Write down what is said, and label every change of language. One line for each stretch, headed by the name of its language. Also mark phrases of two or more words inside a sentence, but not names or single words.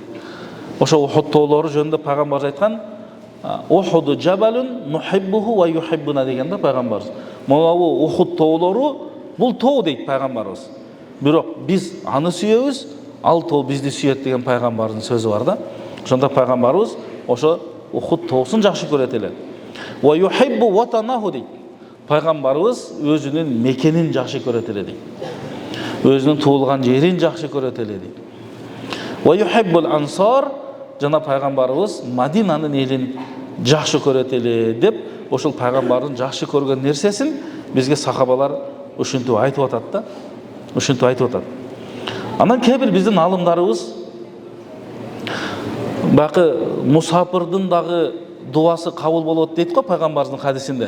Kyrgyz: Ошо Ухуд тоолору жөнүндө пайгамбар айткан,
Arabic: أحد جبل نحبه ويحبنا
Kyrgyz: деген да пайгамбарыбыз. Мына бул Ухуд тоолору бул тоо дейт пайгамбарыбыз. Бирок биз аны сүйөбүз, ал тоо бизди сүйөт деген пайгамбардын сөзү бар да. Ошондо пайгамбарыбыз ошо Ухуд тоосун жакшы көрөт эле.
Arabic: ويحب وطنه дейт.
Kyrgyz: Пайгамбарыбыз өзүнүн мекенин жакшы көрөт эле дейт. Өзүнүн туулган жерин жакшы көрөт эле дейт.
Arabic: ويحب الأنصار,
Kyrgyz: жана пайгамбарыбыз Мадинанын элин жакшы көрөт эле деп ошол пайгамбардын жакшы көргөн нерсесин бизге сахабалар ушинтип айтып атат да. Ушинтип айтып атат. Анан кээ бир биздин алымдарыбыз бакы мусапырдын дагы дуасы кабыл болот дейт го пайгамбардын хадисинде.